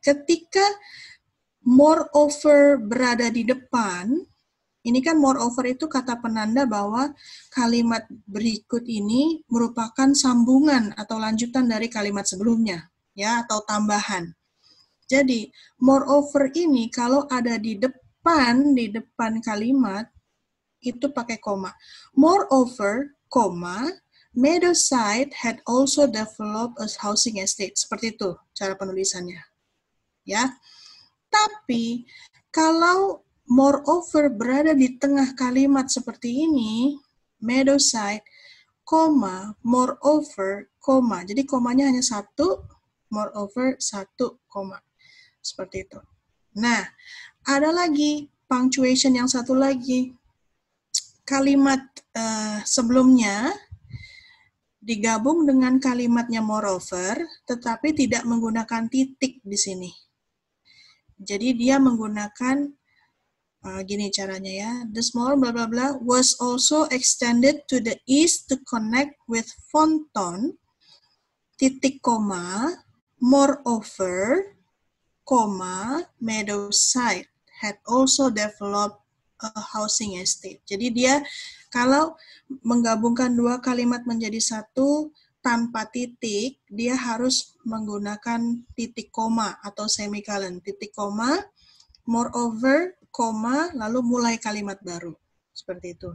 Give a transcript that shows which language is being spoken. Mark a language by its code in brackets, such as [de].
[id] Ketika moreover berada di depan, ini kan moreover itu kata penanda bahwa kalimat berikut ini merupakan sambungan atau lanjutan dari kalimat sebelumnya, ya, atau tambahan. Jadi, moreover ini kalau ada di depan kalimat, itu pakai koma. [en] Moreover, koma, Meadowside had also developed a housing estate. [id] Seperti itu cara penulisannya. Ya. Tapi, kalau moreover berada di tengah kalimat seperti ini, Meadowside, koma, moreover, koma. Jadi komanya hanya satu, moreover, satu, koma. Seperti itu. Nah, ada lagi punctuation yang satu lagi. Kalimat sebelumnya digabung dengan kalimatnya moreover, tetapi tidak menggunakan titik di sini. Jadi dia menggunakan gini caranya ya. [en] The small blah blah blah was also extended to the east to connect with Fonton, titik koma, moreover, koma, Meadowside had also developed a housing estate. [id] Jadi dia kalau menggabungkan dua kalimat menjadi satu tanpa titik, dia harus menggunakan titik koma atau semicolon. Titik koma, moreover, koma, lalu mulai kalimat baru. Seperti itu.